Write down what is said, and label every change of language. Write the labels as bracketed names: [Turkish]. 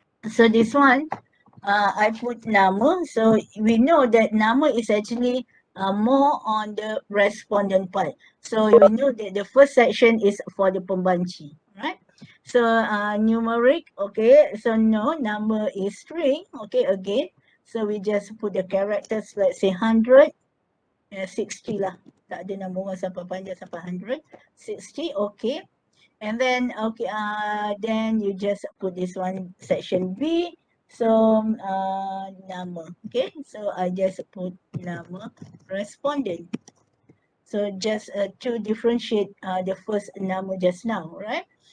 [English] So this one, I put nama. So we know that nama is actually more on the respondent part. So we know that the first section is for the pembanci, right? So numeric, okay. So no, number is string, okay, again. So we just put the characters, let's say 100, 60 lah. [Malay] Tak ada nombor sampai panjang sampai 100, 60, okay. [English] And then, okay, then you just put this one, section B. So, nama, okay. So, I just put nama respondent. So, just to differentiate the first nama just now, right?